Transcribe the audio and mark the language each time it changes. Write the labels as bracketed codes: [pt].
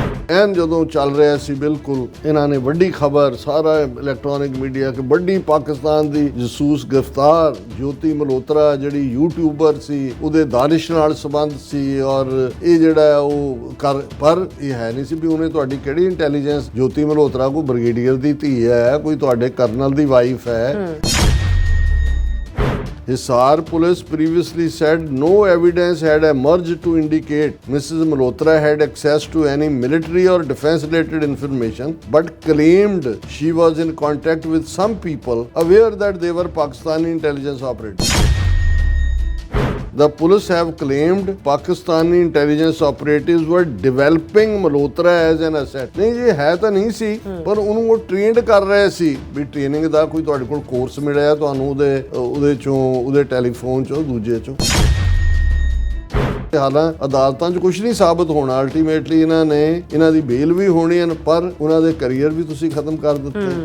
[pa] ਐਨ ਜਦੋਂ ਚੱਲ ਰਿਹਾ ਸੀ ਬਿਲਕੁਲ, ਇਹਨਾਂ ਨੇ ਵੱਡੀ ਖਬਰ, ਸਾਰਾ ਇਲੈਕਟ੍ਰੋਨਿਕ ਮੀਡੀਆ ਕਿ ਵੱਡੀ ਪਾਕਿਸਤਾਨ ਦੀ ਜਸੂਸ ਗ੍ਰਿਫਤਾਰ, ਜੋਤੀ ਮਲਹੋਤਰਾ ਜਿਹੜੀ ਯੂਟਿਊਬਰ ਸੀ, ਉਹਦੇ ਦਾਨਿਸ਼ ਨਾਲ ਸੰਬੰਧ ਸੀ ਔਰ ਇਹ ਜਿਹੜਾ ਉਹ ਪਰ ਇਹ ਹੈ ਨਹੀਂ ਸੀ ਵੀ ਉਹਨੇ ਤੁਹਾਡੀ ਕਿਹੜੀ ਇੰਟੈਲੀਜੈਂਸ, ਜੋਤੀ ਮਲਹੋਤਰਾ ਕੋਈ ਬ੍ਰਿਗੇਡੀਅਰ ਦੀ ਧੀ ਹੈ, ਕੋਈ ਤੁਹਾਡੇ ਕਰਨਲ ਦੀ ਵਾਈਫ ਹੈ। [en] Hisar police previously said no evidence had emerged to indicate Mrs. Malhotra had access to any military or defense-related information, but claimed she was in contact with some people aware that they were Pakistani intelligence operatives. The police have claimed Pakistani intelligence operatives were developing Malhotra as an asset. [pa] ਨਹੀਂ ਜੀ, ਹੈ ਤਾਂ ਨਹੀਂ ਸੀ, ਪਰ ਉਹਨੂੰ ਉਹ trained ਕਰ ਰਹੇ ਸੀ ਵੀ ਟ੍ਰੇਨਿੰਗ ਦਾ ਕੋਈ ਤੁਹਾਡੇ ਕੋਲ ਕੋਰਸ ਮਿਲਿਆ ਤੁਹਾਨੂੰ ਉਹਦੇ ਚੋਂ, ਉਹਦੇ ਟੈਲੀਫੋਨ ਚੋਂ, ਦੂਜੇ ਚੋਂ। ਹਾਲਾਂ ਅਦਾਲਤਾਂ 'ਚ ਕੁਝ ਨਹੀਂ ਸਾਬਤ ਹੋਣਾ, ਅਲਟੀਮੇਟਲੀ ਇਹਨਾਂ ਦੀ ਬੇਲ ਵੀ ਹੋਣੀ ਹੈ, ਪਰ ਉਹਨਾਂ ਦੇ ਕਰੀਅਰ ਵੀ ਤੁਸੀਂ ਖਤਮ ਕਰ ਦਿੱਤੇ।